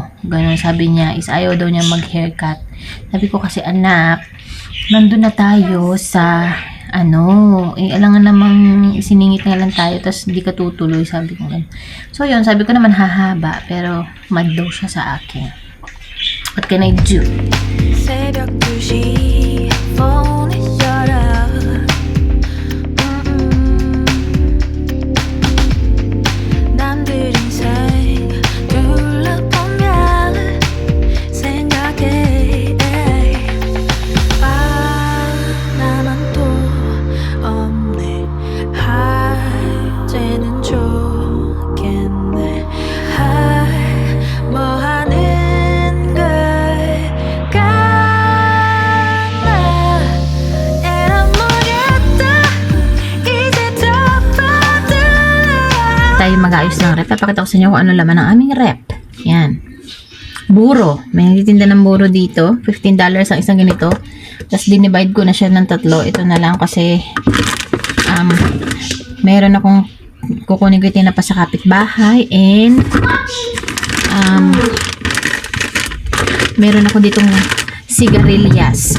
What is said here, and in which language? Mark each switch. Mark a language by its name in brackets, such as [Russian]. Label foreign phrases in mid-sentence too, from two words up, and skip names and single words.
[Filipino] Ganon sabi niya, is ayaw daw niya mag-haircut. Sabi ko kasi, anak, nandun na tayo sa, alangan namang siningit na lang tayo, tapos hindi ka tutuloy, sabi ko ganun. So, yun, sabi ko naman hahaba, pero mad daw siya sa akin. [English] What can I do? [Korean] 새벽 2시 폰을 열어 남들 인생 둘러보면 생각해 나만 또 없네 이제는 좋겠네 뭐 하는 걸까 에라 모르겠다 이제 덮어둘래 [Filipino] Tayo mag-ayos ng rep. Papakita ko sa inyo kung ano laman ng aming rep. Yan. Buro. May nagtitinda ng buro dito. $15 ang isang ganito. Tapos dinivide ko na siya ng 3. Ito na lang kasi meron akong kukunin ko na pa sa kapitbahay and meron ako ditong sigarilyas.